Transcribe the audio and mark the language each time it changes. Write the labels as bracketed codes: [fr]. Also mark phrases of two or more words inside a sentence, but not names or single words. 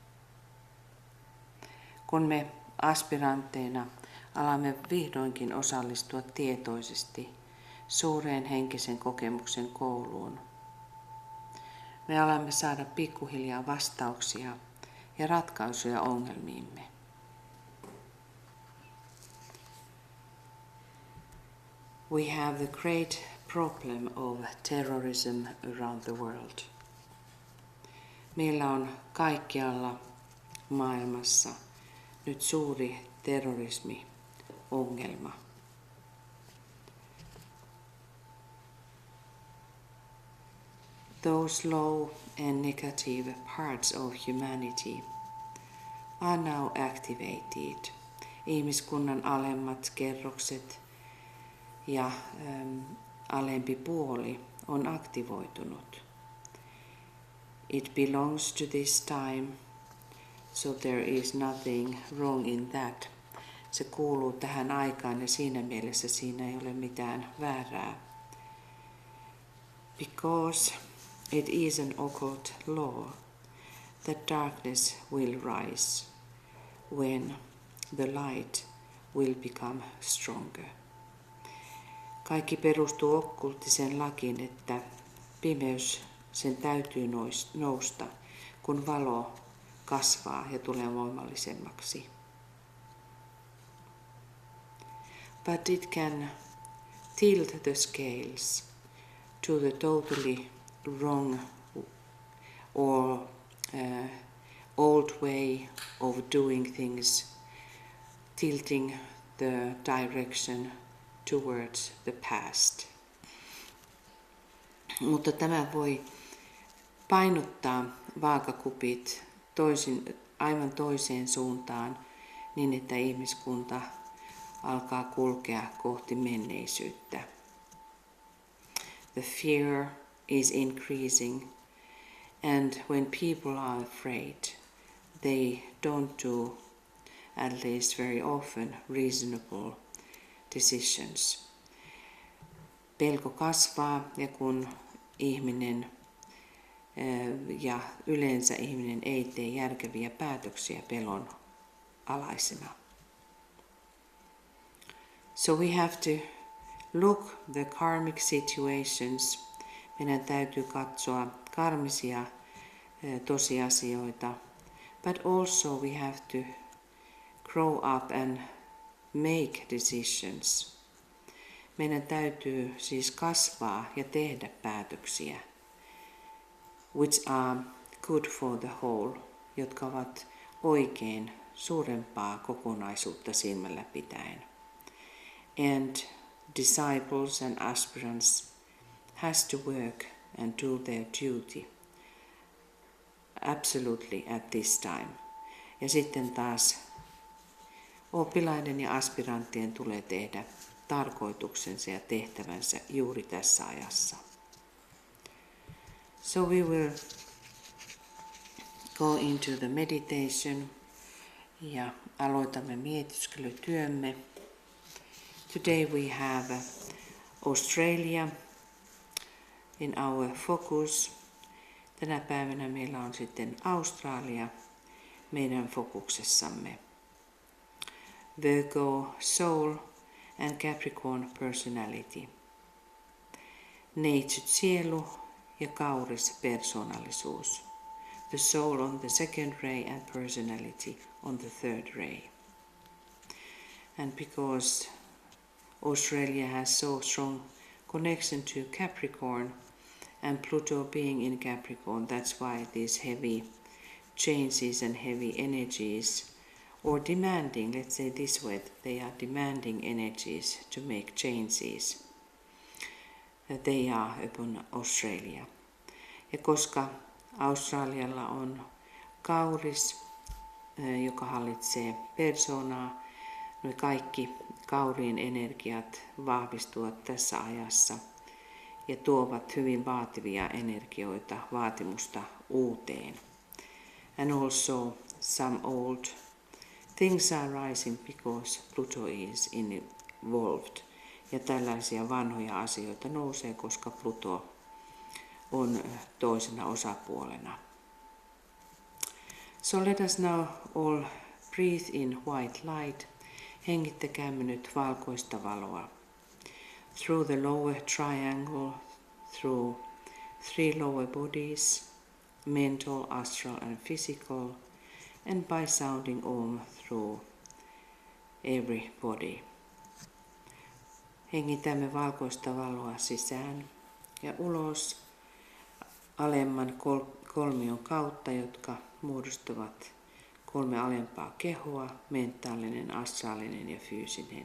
[fi] Kun me aspirantteina alamme vihdoinkin osallistua tietoisesti suureen henkisen kokemuksen kouluun, me alamme saada pikkuhiljaa vastauksia ja ratkaisuja ongelmiimme. [en] We have the great problem of terrorism around the world. [fi] Meillä on kaikkialla maailmassa nyt suuri terrorismi-ongelma. [en] Those low and negative parts of humanity are now activated. [fi] Ihmiskunnan alemmat kerrokset ja alempi puoli on aktivoitunut. [en] It belongs to this time, so there is nothing wrong in that. [fi] Se kuuluu tähän aikaan ja siinä mielessä siinä ei ole mitään väärää. [en] Because it is an occult law that darkness will rise when the light will become stronger. [fi] Kaikki perustuu okkulttiseen lakiin, että pimeys sen täytyy nousta, kun valo kasvaa ja tulee voimallisemmaksi. [en] But it can tilt the scales to the totally wrong or old way of doing things, tilting the direction towards the past. [fi] Mutta tämä voi painottaa vaakakupit aivan toiseen suuntaan niin, että ihmiskunta alkaa kulkea kohti menneisyyttä. [en] The fear is increasing, and when people are afraid, they don't do, at least very often, reasonable decisions. [fi] Pelko kasvaa, ja kun ihminen ja yleensä ihminen ei tee järkeviä päätöksiä pelon alaisena. [en] So we have to look the karmic situations. [fi] Meidän täytyy katsoa karmisia tosiasioita, [en] but also we have to grow up and make decisions. [fi] Meidän täytyy siis kasvaa ja tehdä päätöksiä, [en] which are good for the whole, [fi] jotka ovat oikein suurempaa kokonaisuutta silmällä pitäen. [en] And disciples and aspirants has to work and do their duty absolutely at this time. [fi] Ja sitten taas oppilaiden ja aspiranttien tulee tehdä tarkoituksensa ja tehtävänsä juuri tässä ajassa. [en] So we will go into the meditation [fi] ja aloitamme mietiskelytyömme. [en] Today we have Australia in our focus. [fi] Tänä päivänä meillä on sitten Australia meidän fokuksessamme. [en] Virgo soul and Capricorn personality. [fi] Neitsyt sielu ja kauris persoonallisuus. [en] The soul on the second ray and personality on the third ray. And because Australia has so strong connection to Capricorn and Pluto being in Capricorn, that's why these heavy changes and heavy energies, or demanding, let's say this way, they are demanding energies to make changes. They are upon Australia. [fi] Ja koska Australialla on kauris, joka hallitsee persoonaa, noi kaikki kauriin energiat vahvistuvat tässä ajassa ja tuovat hyvin vaativia energioita, vaatimusta uuteen. [en] And also some old things are rising because Pluto is involved. [fi] Ja tällaisia vanhoja asioita nousee, koska Pluto on toisena osapuolena. [en] So let us now all breathe in white light. [fi] Hengittäkäämme nyt valkoista valoa. [en] Through the lower triangle, through 3 lower bodies, mental, astral and physical, and by sounding Om through every body. [fi] Hengitämme valkoista valoa sisään ja ulos alemman kolmion kautta, jotka muodostavat 3 alempaa kehoa, mentaalinen, astraalinen ja fyysinen.